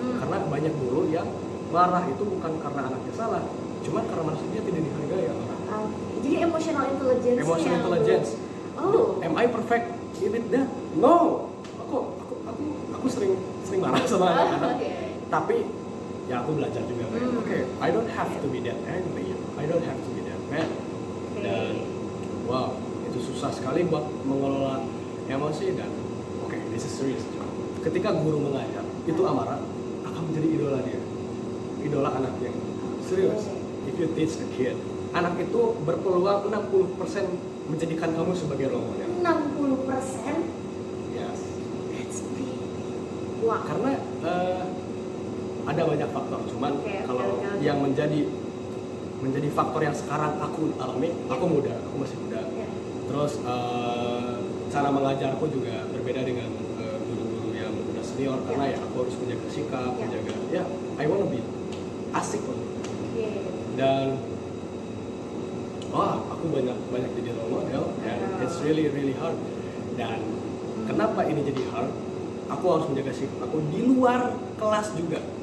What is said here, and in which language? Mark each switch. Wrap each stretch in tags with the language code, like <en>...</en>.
<id>Karena banyak guru yang marah itu bukan karena anaknya salah, cuman karena manusia tidak dihargai ya orang. Jadi emotional intelligence.</id> <en>Emotional intelligence. Oh. Am I perfect in it? No.</en> <id>Aku sering marah sama anak-anak. Tapi ya aku belajar juga.</id> <en>I don't have to be that angry. I don't have to be that mad.</en> <id>Dan wow, itu susah sekali buat mengelola emosi. Dan</id> <en>this is serious.</en> <id>Ketika guru mengajar, itu amarah akan menjadi idola dia, idola anaknya. Serius.</id> <en>If you teach a kid,</en> <id>anak itu berpeluang 60% menjadikan kamu sebagai role model. 60%?</id> <en>Yes. That's big. Wah.</en> <id>Karena ada banyak faktor, cuman kalau yang menjadi faktor yang sekarang aku alami, aku masih muda. Terus cara mengajarku juga berbeda dengan guru-guru yang udah senior, karena ya aku harus menjaga sikap, menjaga</id> <en>I wanna be</en> <id>asik loh. Dan aku banyak jadi role model,</id> <en>and it's really hard.</en> <id>Dan Kenapa ini jadi hard? Aku harus menjaga sikap aku di luar kelas juga.</id>